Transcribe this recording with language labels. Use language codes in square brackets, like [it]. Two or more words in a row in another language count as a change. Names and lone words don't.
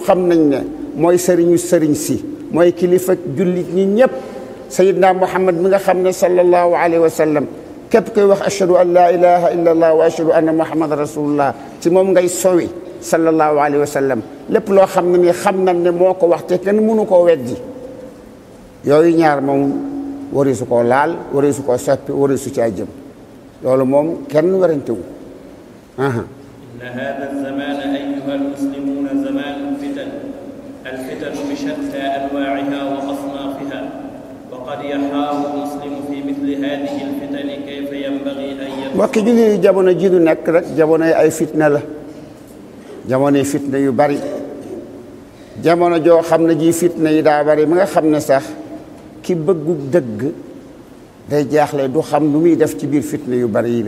[wo] xam nañ ne mooy sëriñu sëriñ si mooy kilifa jullit ñi ñëpp sayyiduna muhammad mi nga xam ne [ar] صلى الله عليه وسلم [wo] képp koy wax [ar] أشهد أن لا إله إلا الله وأشهد أن محمدا رسول الله [wo] ci moom ngay sowi [ar] صلى الله عليه وسلم [wo] lépp loo xam ne ni xam nañ ne moo ko wax te kenn mënu koo weddi yooyu ñaar moom warisu koo laal warisu koo soppi warisu caa jëm loolu moom kenn werante wu [ar] إن هذا الزمان أيها المسلمون زمان الفتن الفتن بشتى أنواعها وأصنافها وقد يحتار المسلم في مثل هذه الفتن كيف ينبغي أن يكون [wo] mbokki julli jamono ji du nekk rek jamonoy ay fitna la jamonoy fitna yu bari jamono joo xam ne ji fitna yi daa bari mi nga xam ne sax ki bëggu dëgg day jaaxle du xam lu muy def ci biir fitna yu bari yi le